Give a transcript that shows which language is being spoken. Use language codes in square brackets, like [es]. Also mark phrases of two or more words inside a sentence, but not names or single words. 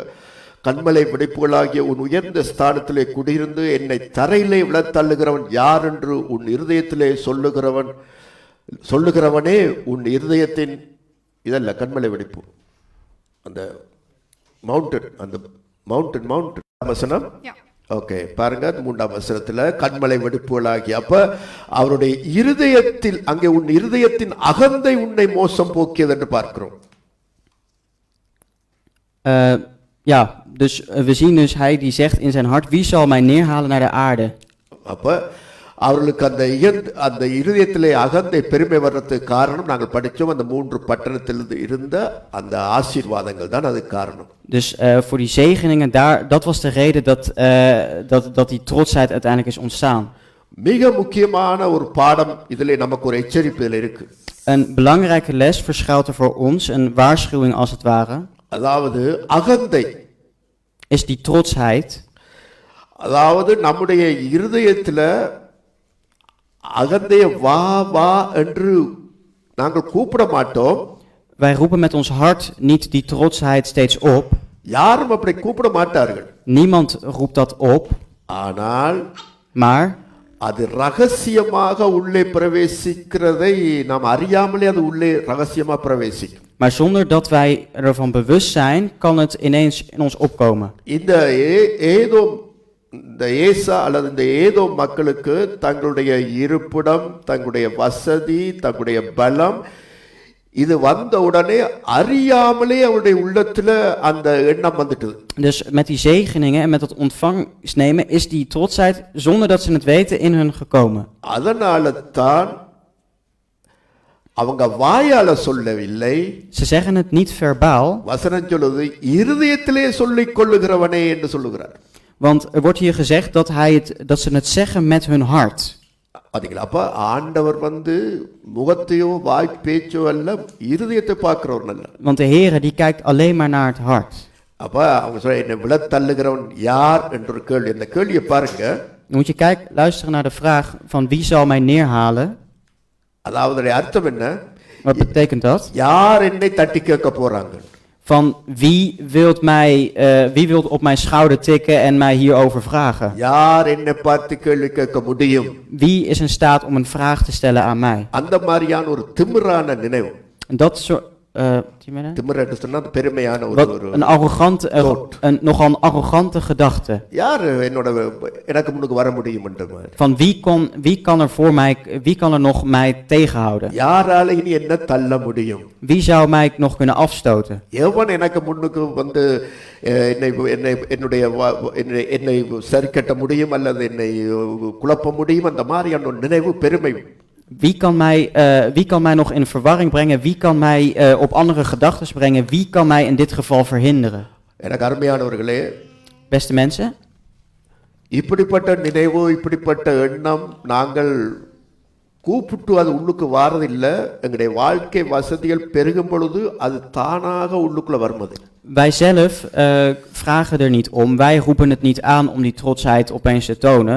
[ta] கண்மலை வெடிப்புகளாகிய உன் உயர்ந்த ஸ்தானத்திலே குடியிருந்து என்னை தரையிலே விழத்தள்ளுகிறவன் யார் என்று உன் இருதயத்திலே சொல்லுகிறவனே, உன் இருதயத்தின் இதல்ல கண்மலை வெடிப்பு, அந்த மவுண்டன் வசனம். ஓகே, பாருங்க 3ஆம் வசனத்துல கண்மலை வெடிப்புகளாகி, அப்ப அவருடைய இருதயத்தில் அங்கே உன் இருதயத்தின் அகந்தை உன்னை மோசம் போக்கியது என்று பார்க்கிறோம். [nl] Ja, dus we zien dus hij die zegt in zijn hart, wie zal mij neerhalen naar de aarde? [ta] அப்ப அவர்களுக்கு அந்த இருதயத்திலே அகந்தை பெருமை வர்றதுக்கு காரணம் நாங்கள் படித்தோம், அந்த 3 பட்டணத்தில் இருந்த அந்த ஆசீர்வாதங்கள் தான் அதுக்கு காரணம். [nl] Dus voor die zegeningen dat was de reden dat die trotsheid uiteindelijk is ontstaan. [ta] மிக முக்கியமான ஒரு பாடம் இதிலே நமக்கு ஒரு எச்சரிப்பு இதில் இருக்கு. [nl] Een belangrijke les verschuilt er voor ons, een waarschuwing als het ware. [ta] அதாவது அகந்தை [nl] is die trotsheid. [ta] அதாவது நம்முடைய இருதயத்தில் அகந்தைய வா வா என்று நாங்கள் கூப்பிட மாட்டோம். [nl] Wij roepen met ons hart niet die trotsheid steeds op. [ta] யாரும் அப்படி கூப்பிட மாட்டார்கள். [nl] Niemand roept dat op. [ta] ஆனால் [nl] Maar [ta] அது ரகசியமாக உள்ளே பிரவேசிக்கிறதை நாம் அறியாமலே அது உள்ளே ரகசியமாக பிரவேசிக்கும். [nl] Maar zonder dat wij ervan bewust zijn, kan het ineens in ons opkomen. [ta] இந்த ஏசா அல்லது இந்த ஏதோ மக்களுக்கு தங்களுடைய இருப்பிடம், தங்களுடைய வசதி, தங்களுடைய பலம் இது வந்த உடனே அறியாமலே அவருடைய உள்ளத்துல அந்த எண்ணம் வந்துட்டது. [nl] Dus met die zegeningen en met dat ontvangstnemen is die trotsheid zonder dat ze het weten in hun gekomen. [ta] அதனால தான் அவங்க வாயால சொல்லவில்லை, [nl] Ze zeggen het niet verbaal, [ta] வசனம் சொல்லுது இருதயத்திலே சொல்லிக் கொள்ளுகிறவனே என்று சொல்லுகிறார். [nl] Want er wordt hier gezegd dat ze het zeggen met hun hart. [ta] அதுங்களா அப்ப ஆண்டவர் முகத்தையோ வாய் பேச்சோ அல்ல இருதயத்தை பார்க்கிறவர் அல்ல. [nl] Want de Heere die kijkt alleen maar naar het hart. [ta] அப்ப அவங்க சொல்ல என்னை விழத்தள்ளுகிறவன் யார் என்ற ஒரு கேள்வி. இந்த கேள்வியை பாருங்க. [nl] Dan moet je luisteren naar de vraag van wie zal mij neerhalen? [ta] அதாவது அர்த்தம் என்ன? [nl] Wat betekent dat? [ta] யார் என்னை தட்டி கேட்க போறாங்க? [nl] Van wie wilt op mijn schouder tikken en mij hierover vragen? [ta] யார் என்னை பார்த்து கேள்வி கேட்க முடியும்? [nl] Wie is in staat om een vraag te stellen aan mij? [ta] அந்த மாதிரியான ஒரு திமிரான நினைவு. [nl] En dat soort... [ta] திமிர் என்று சொன்னா பெருமையான [nl] een nogal arrogante gedachte. [ta] யார் எனக்கு முன்னுக்கு வர முடியும் என்ற மாதிரி. [nl] Van wie kan er nog mij tegenhouden? [ta] யாரால இனி என்ன தள்ள முடியும்? [nl] Wie zou mij nog kunnen afstoten? [ta] எவன் எனக்கு முன்னுக்கு என்னை சரிக்கட்ட முடியும் அல்லது என்னை குழப்ப முடியும்? அந்த மாதிரியான ஒரு நினைவு பெருமை. [nl] Wie kan mij nog in verwarring brengen? Wie kan mij op andere gedachten brengen? Wie kan mij in dit geval verhinderen? [ta] எனக்கு அருமையானவர்களே, [nl] beste mensen, [ta] இப்படிப்பட்ட நினைவு, இப்படிப்பட்ட எண்ணம் நாங்கள் கூப்பிட்டு அது உள்ளுக்கு வாரதில்லை. எங்களுடைய வாழ்க்கை வசதிகள் பெருகும் பொழுது அது தானாக உள்ளுக்குள்ள வருவது. [nl] Wij zelf vragen er niet om. Wij roepen het niet aan om die trotsheid opeens te tonen.